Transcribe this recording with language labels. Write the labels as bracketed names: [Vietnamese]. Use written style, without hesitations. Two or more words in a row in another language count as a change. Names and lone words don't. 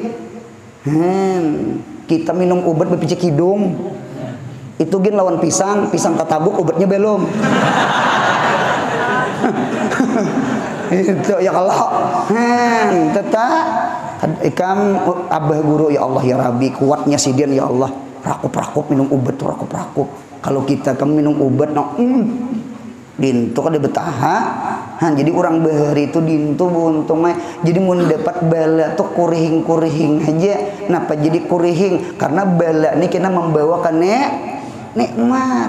[Banjar] Kita minum obat bepicik hidung. Itu gin lawan pisang tatabuk obatnya belum. Itu ya kalau tetap ikam abah guru ya Allah ya Rabbi kuatnya sidian ya Allah rakup minum obat tuh rakup. Kalau kita minum obat dintu kada betaha. Jadi orang bahari itu dintu buntungnya jadi mau dapat bala tuh kurihing aja. Kenapa jadi kurihing? Karena bala ini kena membawakan nikmat.